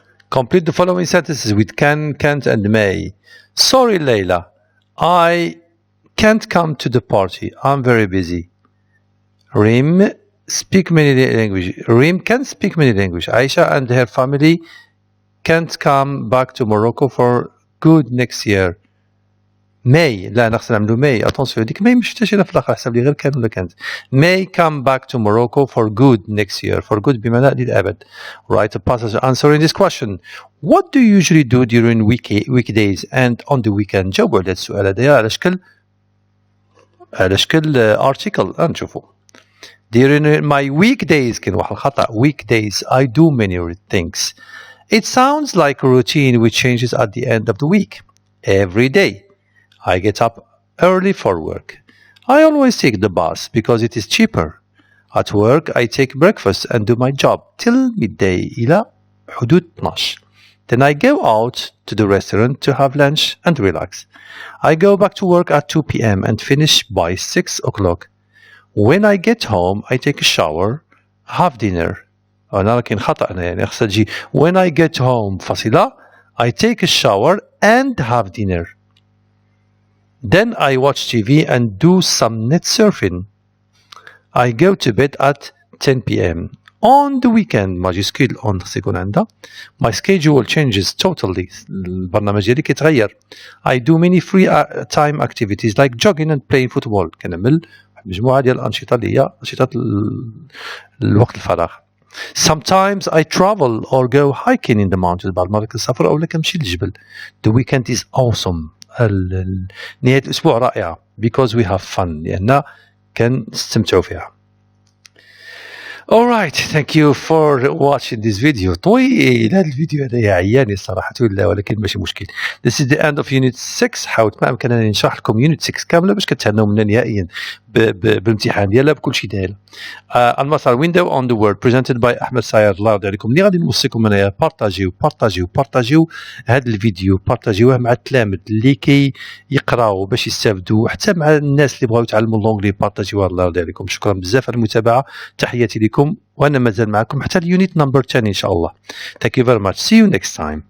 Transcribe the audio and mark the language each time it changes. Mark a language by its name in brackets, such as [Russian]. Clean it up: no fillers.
[English] Complete the following sentences with can, can't and may. Sorry Layla, I can't come to the party. I'm very busy. Rim speak many languages. Rim can speak many languages. Aisha and her family can't come back to Morocco for good next year. [Arabic] May لا نقصد نعملو May. Attention هذيك May مش شفتهاش أنا في الآخر حسب لي غير كان ولا كانت. [English] May come back to Morocco for good next year. For good [Arabic] بمعنى للأبد. [English] Write a passage answering this question. What do you usually do during weekdays and on the weekend? [Arabic] جاوبوا على السؤال هذا على شكل article نشوفوا. [English] During my weekdays [Arabic] كاين واحد الخطأ. [English] Weekdays I do many things. It sounds like a routine which changes at the end of the week. Every day. I get up early for work. I always take the bus because it is cheaper. At work, I take breakfast and do my job till midday إلى حدود 12. Then I go out to the restaurant to have lunch and relax. I go back to work at 2 p.m. and finish by 6 o'clock. When I get home, I take a shower, have dinner. [Arabic] أنا لكن خطأ أنا يعني أقصد جي. [English] When I get home فاصلة I take a shower and have dinner. Then I watch TV and do some net surfing. I go to bed at 10 p.m. On the weekend majuscule on [Arabic] سيكون عندها. [English] My schedule changes totally. [Arabic] البرنامج ديالي كيتغير. [English] I do many free time activities like jogging and playing football. [Arabic] كنعمل مجموعة ديال الأنشطة اللي هي أنشطة الوقت الفراغ. [English] Sometimes I travel or go hiking in the mountains. [Arabic] بعض المرات كنسافر أو كنمشي للجبل. [English] The weekend is awesome. [Arabic] نهاية الأسبوع رائعة [English] because we have fun [Arabic] لأننا كنستمتعوا فيها. [English] Alright, thank you for watching this video. [Arabic] طويل هذا الفيديو هذا يعياني الصراحة لا ولكن ماشي مشكل. [English] This is the end of Unit 6. [Arabic] حاولت ما أمكن أن نشرح لكم Unit 6 كاملة باش كتهنوا منا نهائيا بالامتحان ديالها بكل شيء داير. [English] المسار window on the world presented by أحمد ساير. [Arabic] الله يرضي عليكم اللي غادي نوصيكم أنايا بارطاجيو هذا الفيديو بارطاجيوه مع التلاميذ اللي يقراو باش يستافدوا حتى مع الناس اللي بغاو يتعلموا اللونجلي بارطاجيوه. الله يرضي عليكم. شكرا بزاف على المتابعة. تحياتي لكم وأنا مازال معكم حتى اليونت نمبر 10 إن شاء الله. [English] Thank you very much. See you next time.